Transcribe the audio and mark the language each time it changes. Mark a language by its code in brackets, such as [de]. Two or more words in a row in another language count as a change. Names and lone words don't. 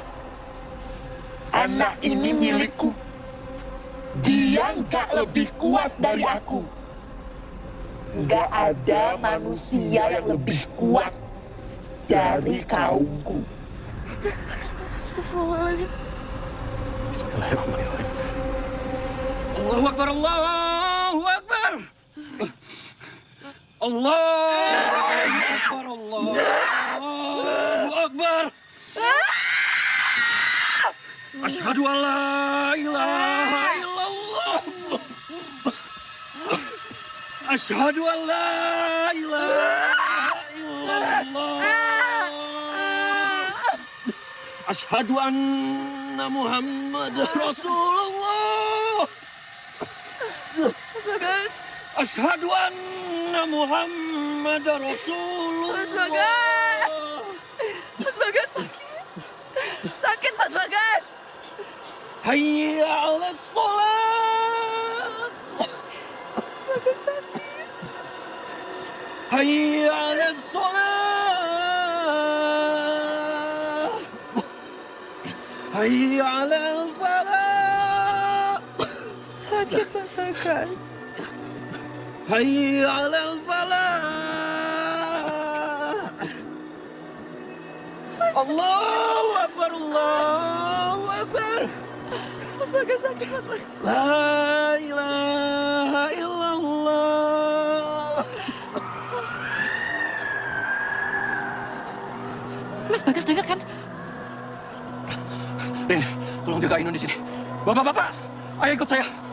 [id] Anak ini milikku. Dia nggak lebih kuat dari aku. Nggak ada manusia yang lebih kuat dari kaumku. [ar] بسم الله الرحمن الرحيم الله أكبر الله أكبر. الله أكبر. أشهد أن لا إله إلا الله. أشهد أن لا إله إلا الله. أشهد أن محمدا رسول الله. Mas Bagas. أشهد أن محمدا رسول الله. [id] Mas Bagas. Mas Bagas sakit. Sakit Mas Bagas. [ar] حي على الصلاة. [id] Mas Bagas sakit. [ar] حي على الصلاة. حي على الفلاح. [id] Sakit Mas Bagas. [ar] حي على الفلاح. الله أكبر الله أكبر. [id] Mas Bagas sakit, Mas Bagas. [ar] لا إله إلا الله. [id] Mas Bagas dengar kan? Rin, tolong jaga Ainun di sini. Bapak-bapak, ayo ikut saya.